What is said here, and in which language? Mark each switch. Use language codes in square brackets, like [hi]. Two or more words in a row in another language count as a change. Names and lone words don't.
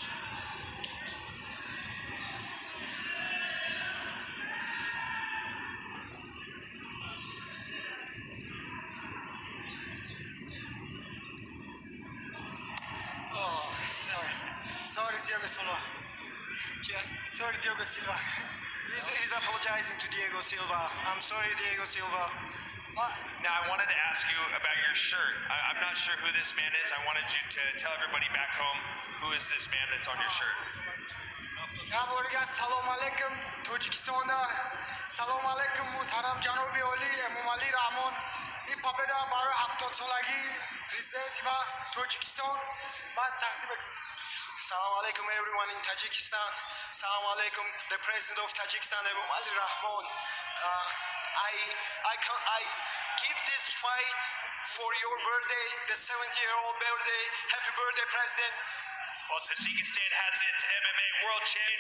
[en] Oh, sorry Diego Silva. Sorry Diego Silva. He's apologizing to Diego Silva. I'm sorry, Diego Silva. Now I wanted to ask you about your shirt. I'm not sure who this man is. I wanted you to tell everybody back home who is this man that's on your shirt. [tg] Гафуров, салом алейкум, Тоҷикистонда. Салом алейкум, муҳтарам ҷаноби оли Эмомалӣ Раҳмон. Ин победа барои 70 солаги президенти ва Тоҷикистон ман тақдим мекунам. [ar] سلام عليكم [en] everyone in Tajikistan. [ar] سلام عليكم [en] the president of Tajikistan, Emomali Rahmon. I give this fight for your birthday, the 70-year-old birthday. Happy birthday, President. Well, Tajikistan has its MMA world champion.